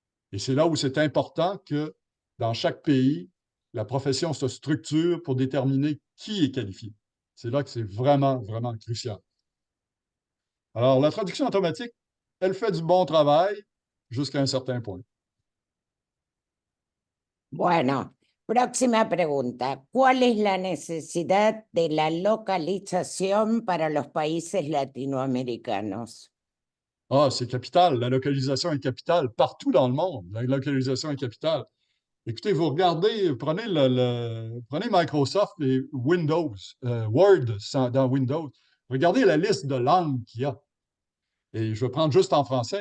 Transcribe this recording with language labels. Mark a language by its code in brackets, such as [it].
[fr] Et c'est là où c'est important que dans chaque pays, la profession se structure pour déterminer qui est qualifié. C'est là que c'est vraiment, vraiment crucial. Alors, la traduction automatique, elle fait du bon travail jusqu'à un certain point. [es] Bueno, próxima pregunta. ¿Cuál es la necesidad de la localización para los países latinoamericanos? [fr] Ah, c'est capital. La localisation est capitale partout dans le monde. La localisation est capitale. Écoutez, vous regardez, prenez Microsoft et Windows, Word dans Windows. Regardez la liste de langues qu'il y a. Et je vais prendre juste en français.